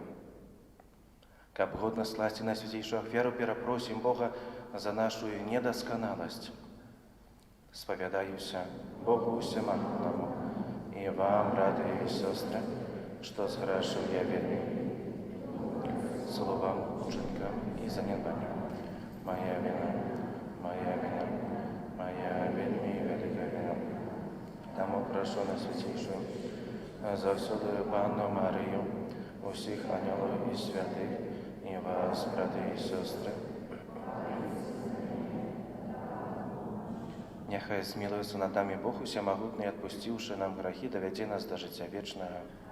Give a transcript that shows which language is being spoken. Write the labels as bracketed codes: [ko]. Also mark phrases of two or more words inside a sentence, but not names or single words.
[be] Каб годна скласці на свяцейшую ахвяру, перапросім Бога за нашу недасканаласць. Спавядаюся Богу усемагутнаму і вам, браты і сёстры, што зграшыў я вельмі словам, учынкам і занядбанням. Моя вина, моя вина, моя вельмі вялікая вина. Таму прашу на свяцейшую заўсёды Панну Марыю, усіх анёлаў і святых, и вас, браты и сестры. Няхай змілуецца над намі Бог усемагутны, адпусціўшы нам грахі, давядзе нас да жыцця вечнага.